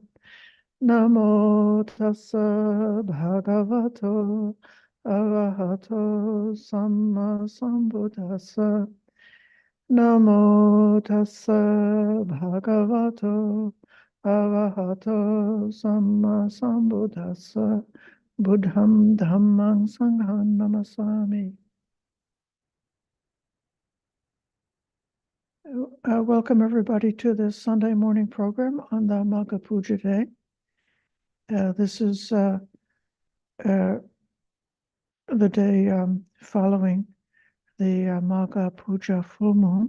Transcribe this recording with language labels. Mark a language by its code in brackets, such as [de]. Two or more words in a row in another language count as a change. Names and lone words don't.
[pi] Namo tassa bhagavato arahato samma sambuddhassa. Namo tassa bhagavato arahato samma sambuddhassa. Buddham dhammang sangham namasami. [en] Welcome everybody to this Sunday morning program on the Magha Puja day. This is the day following the Magha Puja full moon.